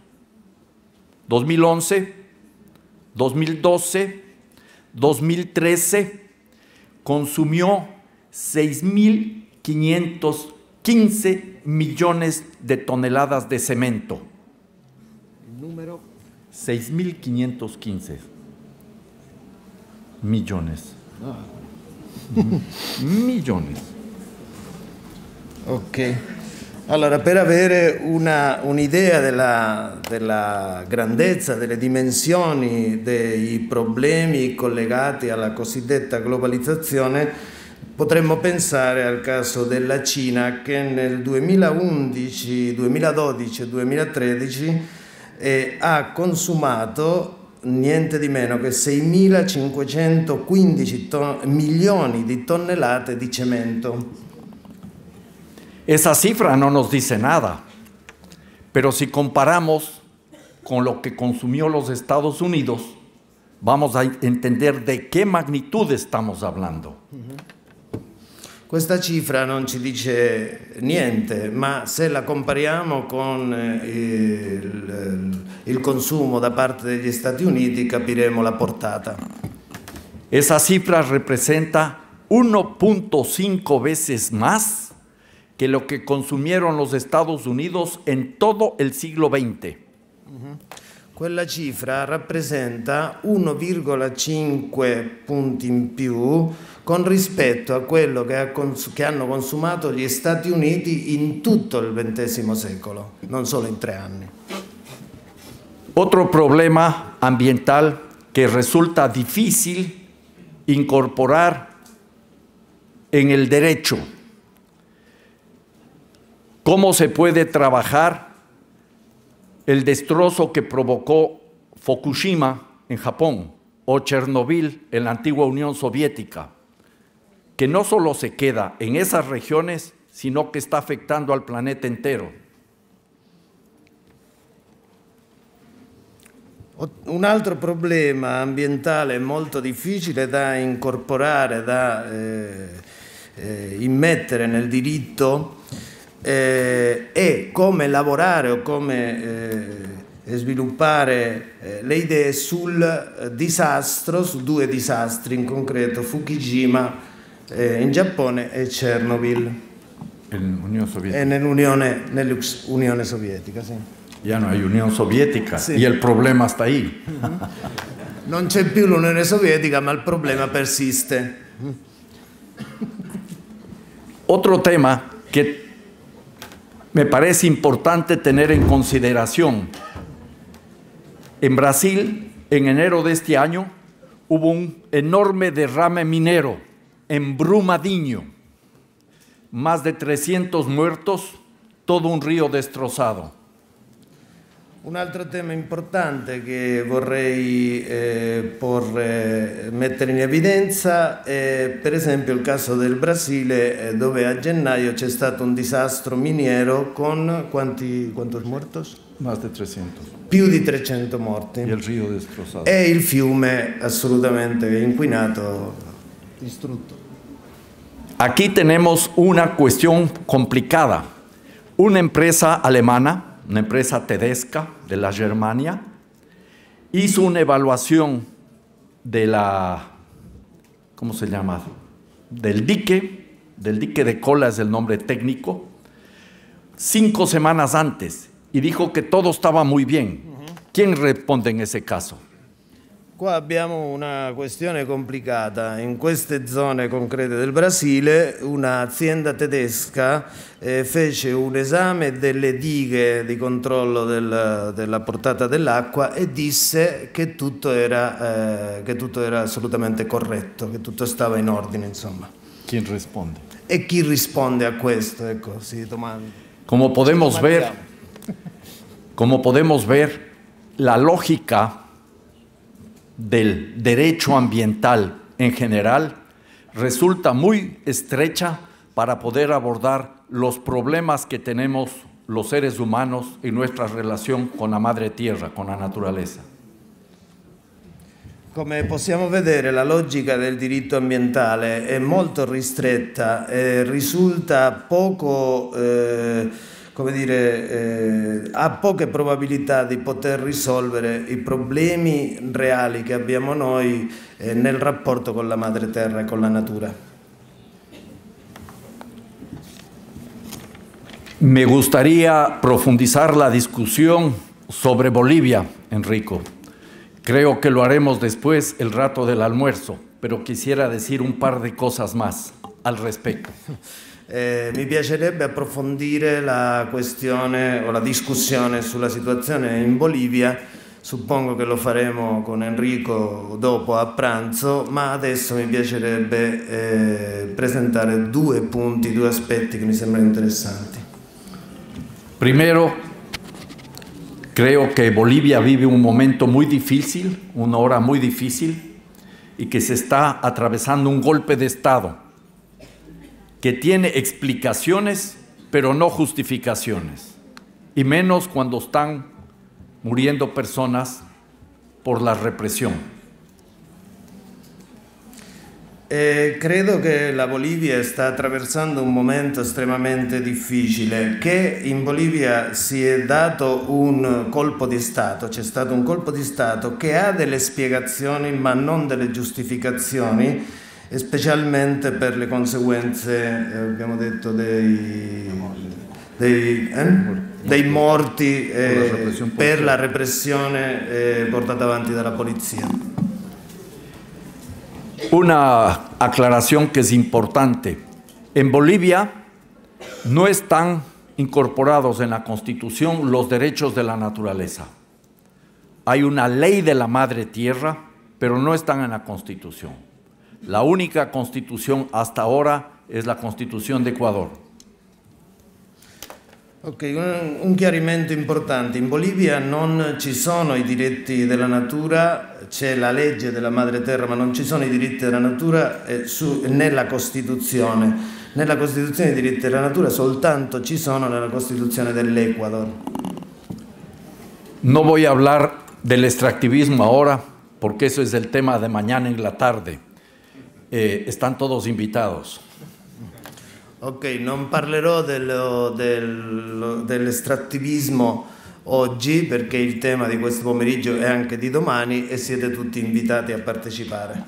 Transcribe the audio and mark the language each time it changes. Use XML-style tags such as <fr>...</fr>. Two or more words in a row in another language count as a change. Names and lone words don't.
<es>2011, 2012, 2013, consumió 6.515 millones de toneladas de cemento. El número 6.515 millones. Millones. Ok.</es> <it>Allora, per avere un'idea della grandezza, delle dimensioni dei problemi collegati alla cosiddetta globalizzazione, potremmo pensare al caso della Cina, che nel 2011, 2012 e 2013 ha consumato niente di meno che 6.515 milioni di tonnellate di cemento.</it> <es>Esa cifra no nos dice nada, pero si comparamos con lo que consumió los Estados Unidos, vamos a entender de qué magnitud estamos hablando.</es> <it>Questa cifra non ci dice niente, ma se la compariamo con il consumo da parte degli Stati Uniti capiremo la portata.</it> <es>Esa cifra representa 1.5 veces más que lo que consumieron los Estados Unidos en todo el siglo XX.</es> <it>Quella cifra rappresenta 1,5 punti in più con rispetto a quello che hanno consumato gli Stati Uniti in tutto il XX secolo, non solo in 3 anni.</it> <es>Otro problema ambiental que resulta difícil incorporar en el derecho. ¿Cómo se puede trabajar el destrozo que provocó Fukushima en Japón o Chernobyl en la antigua Unión Soviética, que no solo se queda en esas regiones, sino que está afectando al planeta entero?</es> <it>Un altro problema ambientale molto difficile da incorporare, da immettere nel diritto è come lavorare o come sviluppare le idee sul disastro, su 2 disastri in concreto, Fukushima in Giappone e Chernobyl nell'Unione Sovietica. Sì.</it> <es>Ya no hay Unión Soviética, sí. Y el problema está ahí.</es> <it>Non c'è più l'Unione Sovietica, ma il problema persiste.</it> <es>Otro tema que me parece importante tener en consideración. En Brasil, en enero de este año, hubo un enorme derrame minero en Brumadinho. Más de 300 muertos, todo un río destrozado.</es> <it>Un altro tema importante che vorrei mettere in evidenza è per esempio il caso del Brasile, dove a gennaio c'è stato un disastro miniero con</it> <es>quantos muertos? Más de 300.</es> <it>Più di 300 morti.</it> <es>Y el río destrozado.</es> <it>E il fiume assolutamente inquinato, distrutto.</it> <es>Aquí tenemos una cuestión complicada. Una empresa alemana, una empresa tedesca de la Germania, hizo una evaluación de la, ¿cómo se llama? Del dique de Kola es el nombre técnico, 5 semanas antes, y dijo que todo estaba muy bien. ¿Quién responde en ese caso?</es> <it>Qua abbiamo una questione complicata. In queste zone concrete del Brasile un'azienda tedesca fece un esame delle dighe di controllo della portata dell'acqua e disse che tutto era assolutamente corretto, che tutto stava in ordine, insomma.</it> <es>¿Quién responde?</es> <it>E chi risponde a questo? Ecco, si domanda.</it> <es>Como podemos ver, la lógica del derecho ambiental en general resulta muy estrecha para poder abordar los problemas que tenemos los seres humanos en nuestra relación con la madre tierra, con la naturaleza.</es> <it>Come possiamo vedere, la logica del diritto ambientale è molto ristretta e risulta poco ha poche probabilità di poter risolvere i problemi reali che abbiamo noi nel rapporto con la madre terra e con la natura.</it> <es>Me gustaría profundizar la discusión sobre Bolivia, Enrico. Creo que lo haremos después, el rato del almuerzo, pero quisiera decir un par de cosas más al respecto.</es> <it>Mi piacerebbe approfondire la questione o la discussione sulla situazione in Bolivia. Suppongo che lo faremo con Enrico dopo a pranzo, ma adesso mi piacerebbe presentare due punti, due aspetti che mi sembrano interessanti.</it> <es>Primero, creo que Bolivia vive un momento muy difícil, una hora muy difícil, y que se está atravesando un golpe de Estado que tiene explicaciones, pero no justificaciones, y menos cuando están muriendo personas por la represión.</es> <it>Credo che la Bolivia sta attraversando un momento estremamente difficile, che in Bolivia si è dato un colpo di Stato, c'è stato un colpo di Stato che ha delle spiegazioni ma non delle giustificazioni, specialmente per le conseguenze, abbiamo detto, dei morti per la repressione portata avanti dalla polizia.</it> <es>Una aclaración que es importante. En Bolivia no están incorporados en la Constitución los derechos de la naturaleza. Hay una ley de la madre tierra, pero no están en la Constitución. La única Constitución hasta ahora es la Constitución de Ecuador.</es> <it>Ok, un chiarimento importante. In Bolivia non ci sono i diritti della natura, c'è la legge della madre terra, ma non ci sono i diritti della natura nella Costituzione. Nella Costituzione i diritti della natura soltanto ci sono nella Costituzione dell'Ecuador.</it> <es>No voy a hablar del extractivismo ahora, porque eso es el tema de mañana en la tarde. Están todos invitados.</es> <it>Ok, non parlerò dell'estrattivismo oggi perché il tema di questo pomeriggio è anche di domani e siete tutti invitati a partecipare.</it>